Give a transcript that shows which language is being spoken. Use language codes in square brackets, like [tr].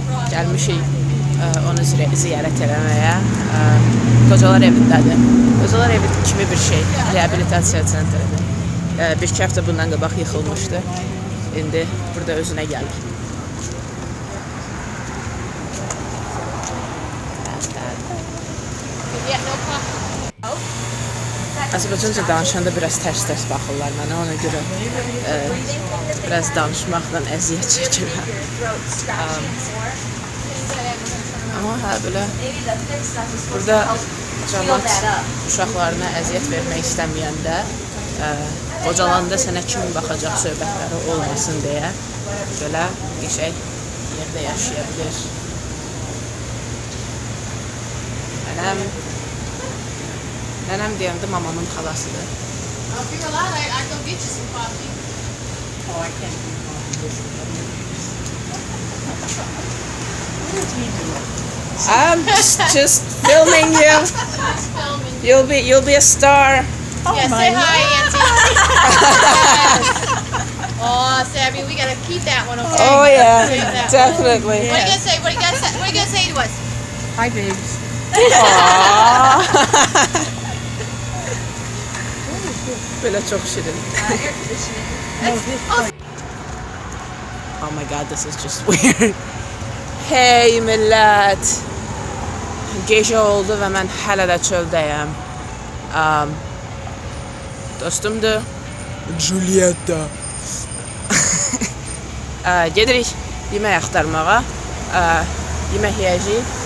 [az] Gəlmişik onu ziyarət eləməyə. Qocalar evindədir. Qocalar evi kimi bir şey. Reabilitasiya sentridir. Bir iki həftə bundan qabaq yıxılmışdı. İndi burada özünə gəlir. [en] Yeah, no coffee. [az] Azərbaycanca danışanda biraz tərs-tərs baxırlar mənə. Ona görə biraz danışmaqdan əziyyət çəkirəm. Amma hə, belə burada cəmaət uşaqlarına əziyyət vermək istəməyəndə qocalanda sənə kim baxacaq söhbətləri olmasın deyə belə qəşəng yerdə yaşaya bilir. Nənəm deyəndə mamamın xalasıdır. [en] If you're allowed, I'd go get you some coffee. Oh, I can't do I'm just filming you. Filming. You'll be a star. Yeah, say hi, Auntie. Yes. Oh, Sabby, we gotta keep that one, okay? Oh yeah, Save that one. definitely. What are you gonna say? What are you gonna say? What are you gonna say to us? Hi, babes. [tr] Böyle çok şirin. [en] Oh my god, this is just weird. [az] Hey millət. Gecə oldu və mən hələ də çöldəyəm. Dostumdur. Julietta. Gedirik yemək axtarmağa. Yemək yeyəcəyik.